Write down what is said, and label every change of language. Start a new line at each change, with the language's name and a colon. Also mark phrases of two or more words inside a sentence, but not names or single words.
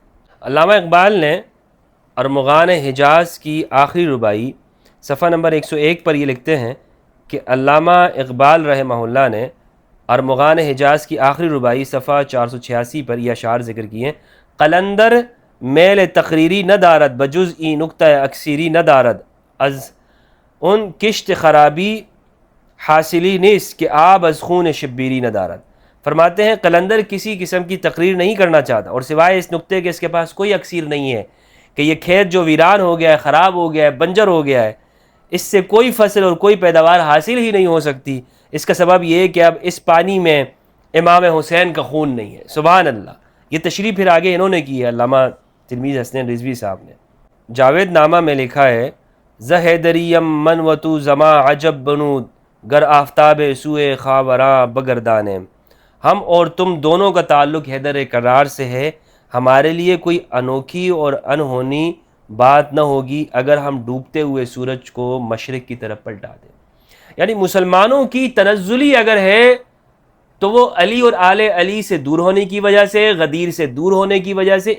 Urdu: علامہ اقبال نے ارمغان حجاز کی آخری ربائی صفحہ نمبر 101 پر یہ لکھتے ہیں کہ علامہ اقبال رحمہ اللہ نے ارمغان حجاز کی آخری ربائی صفحہ 486 پر یہ اشعار ذکر کیے.
Persian: قلندر میل تقریری نہ دارد بجز ای نکتہ اکثیری نہ دارد، از ان کشت خرابی حاصلی نیس کہ آب از خون شبیری نہ دارد.
Urdu: فرماتے ہیں قلندر کسی قسم کی تقریر نہیں کرنا چاہتا، اور سوائے اس نقطے کہ اس کے پاس کوئی اکثیر نہیں ہے کہ یہ کھیت جو ویران ہو گیا ہے، خراب ہو گیا ہے، بنجر ہو گیا ہے، اس سے کوئی فصل اور کوئی پیداوار حاصل ہی نہیں ہو سکتی. اس کا سبب یہ ہے کہ اب اس پانی میں امام حسین کا خون نہیں ہے.
Arabic: سبحان اللہ.
Urdu: یہ تشریح پھر آگے انہوں نے کی ہے، علامہ تلمیذ حسنین رضوی صاحب نے. جاوید نامہ میں لکھا ہے
Persian: ز حیدریم من و تو زما عجب بنود گر آفتاب سوئے خاوراں بگردانیم.
Urdu: ہم اور تم دونوں کا تعلق حیدر کرار سے ہے، ہمارے لیے کوئی انوکھی اور انہونی بات نہ ہوگی اگر ہم ڈوبتے ہوئے سورج کو مشرق کی طرف پلٹا دیں. یعنی مسلمانوں کی تنزلی اگر ہے تو وہ علی اور آل علی سے دور ہونے کی وجہ سے، غدیر سے دور ہونے کی وجہ سے.